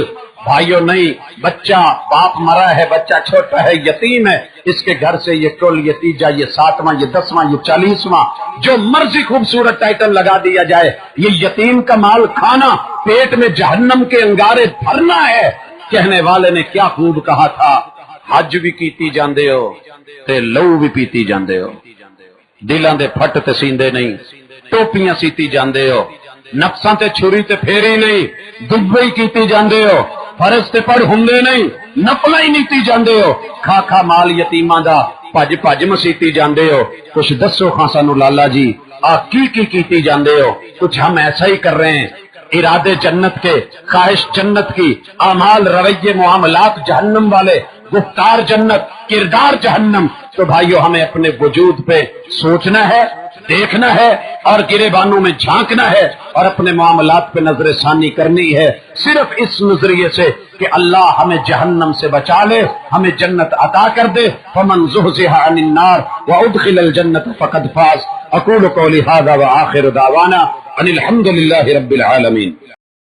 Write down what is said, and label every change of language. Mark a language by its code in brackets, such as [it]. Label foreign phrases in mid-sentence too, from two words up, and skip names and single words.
[ur] بھائیوں نہیں، بچہ باپ مرا ہے، بچہ چھوٹا ہے، یتیم ہے، اس کے گھر سے یہ کل، یہ تیجا، یہ 7واں، یہ 10واں، یہ 40واں، جو مرضی خوبصورت ٹائٹل لگا دیا جائے، یہ یتیم کا مال کھانا، پیٹ میں جہنم کے انگارے بھرنا ہے۔ کہنے والے نے کیا خوب کہا تھا، [pa] حج بھی کیتی جاندے ہو تے لو بھی پیتی جاندے ہو، دلاں دے پھٹ تے سیندے نہیں، ٹوپیاں سیتی جاندے ہو، نفساں تے چھری تے پھیری نہیں، دبئی کیتی جاندے ہو، فرض تے پڑھ ہندے نہیں، نفلاں ہی نیتی جاندے ہو، کھا کھا مال یتیماں دا پج پج مسیتی جاندے ہو۔ کچھ دسو خاں سانو لالا جی، آ کی کیتی جاندے ہو؟ [ur] کچھ ہم ایسا ہی کر رہے ہیں، ارادے جنت کے، خواہش جنت کی، اعمال رویے معاملات جہنم والے، گفتار جنت، کردار جہنم۔ تو بھائیو ہمیں اپنے وجود پہ سوچنا ہے، دیکھنا ہے، اور گریبانوں میں جھانکنا ہے، اور اپنے معاملات پہ نظر ثانی کرنی ہے، صرف اس نظریے سے کہ اللہ ہمیں جہنم سے بچا لے، ہمیں جنت عطا کر دے۔ [ar] فمن زحزح عن النار وادخل الجنة فقد فاز۔ اقول قولی ھذا وآخر دعوانا ان الحمد للہ رب العالمین۔